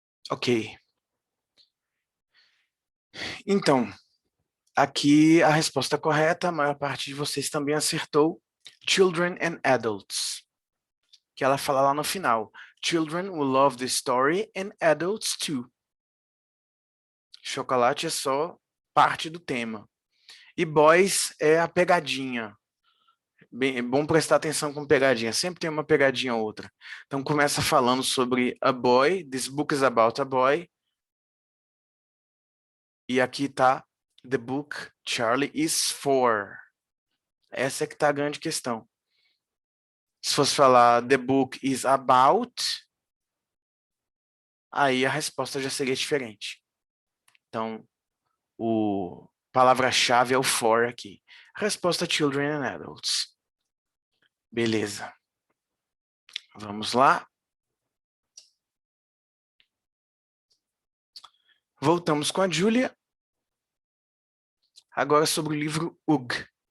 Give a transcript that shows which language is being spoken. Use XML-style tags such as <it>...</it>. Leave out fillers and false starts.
<pt>Ok. Então, aqui a resposta correta, a maior parte de vocês também acertou.</pt> <en>Children and adults.</en> <pt>Que ela fala lá no final.</pt> <en>Children will love the story and adults too.</en> <pt>Chocolate é só parte do tema. E boys é a pegadinha. Bem, é bom prestar atenção com pegadinha. Sempre tem uma pegadinha ou outra. Então começa falando sobre a boy.</pt> <en>This book is about a boy.</en> <pt>E aqui tá</pt> <en>the book Charlie is for.</en> <pt>Essa é que tá a grande questão. Se fosse falar</pt> <en>the book is about,</en> <pt>aí a resposta já seria diferente. Então, a palavra-chave é o for aqui. Resposta</pt> <en>children and adults.</en> <pt>Beleza. Vamos lá. Voltamos com a Júlia. Agora sobre o livro UG.</pt>